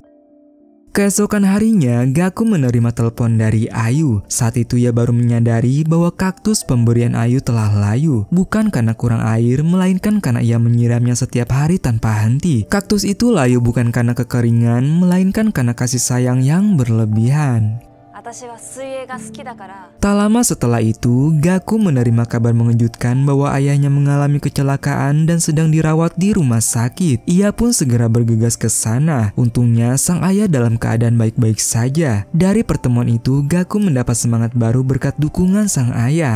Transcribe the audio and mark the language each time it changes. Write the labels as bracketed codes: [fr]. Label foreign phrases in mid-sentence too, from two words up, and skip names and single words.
[id] Keesokan harinya, Gaku menerima telepon dari Ayu. Saat itu ia baru menyadari bahwa kaktus pemberian Ayu telah layu. Bukan karena kurang air, melainkan karena ia menyiramnya setiap hari tanpa henti. Kaktus itu layu bukan karena kekeringan, melainkan karena kasih sayang yang berlebihan. [ja] 私は水泳が好きだから。 [id] Tak lama setelah itu, Gaku menerima kabar mengejutkan bahwa ayahnya mengalami kecelakaan dan sedang dirawat di rumah sakit. Ia pun segera bergegas ke sana. Untungnya sang ayah dalam keadaan baik-baik saja. Dari pertemuan itu, Gaku mendapat semangat baru berkat dukungan sang ayah.